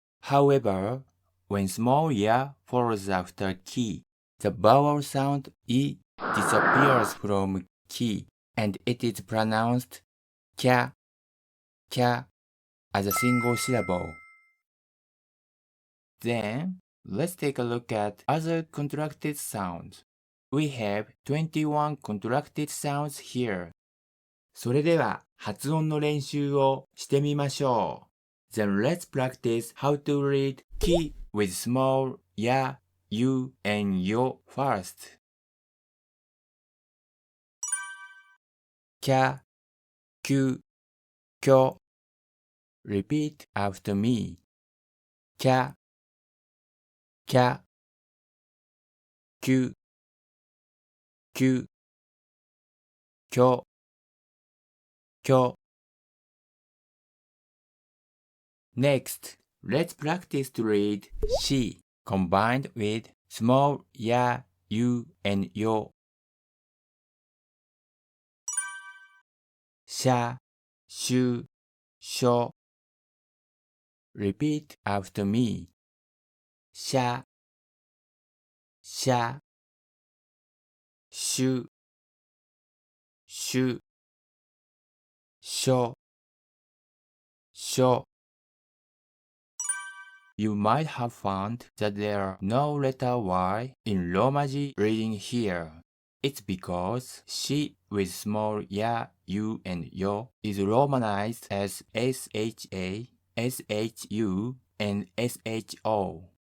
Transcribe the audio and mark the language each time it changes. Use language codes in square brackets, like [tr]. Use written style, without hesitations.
[en] However, when small ya follows after ki, the vowel sound e disappears from ki and it is pronounced kya, kya as a single syllable. Then, let's take a look at other contracted sounds. We have 21 contracted sounds here. [ja] それでは発音の練習をしてみましょう。 [en] Then let's practice how to read ki with small ya, you, and yo first. [ja] キャ、キュ、キョ。 [en] Repeat after me. [ja] キャ、キャ、キュ、キュ、キョ、キョ。 [en] Next, let's practice to read she combined with small ya, you, and yo. [ja] シャ、シュ、ショ。 [en] Repeat after me. [ja] シャ、シャ、シュ、シュ、ショ、ショ。 [en] You might have found that there are no letter Y in Romaji reading here. It's because she with small ya, you, and yo is romanized as SHA, SHU, and SHO.